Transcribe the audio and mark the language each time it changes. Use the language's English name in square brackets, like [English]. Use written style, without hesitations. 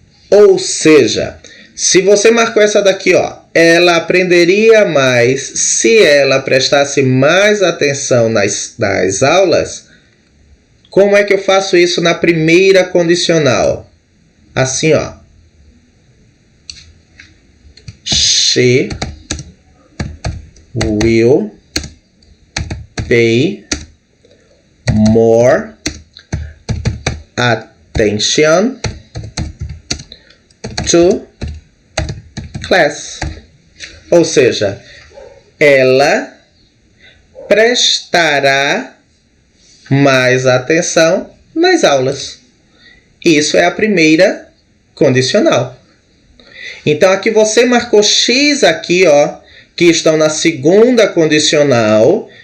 [Portuguese] Ou seja, se você marcou essa daqui, ó, ela aprenderia mais se ela prestasse mais atenção nas aulas. Como é que eu faço isso na primeira condicional? Assim, ó. [English] She will pay more attention to class. [Portuguese] Ou seja, ela prestará mais atenção nas aulas. Isso é a primeira condicional. Então, aqui você marcou X aqui, ó, que estão na segunda condicional.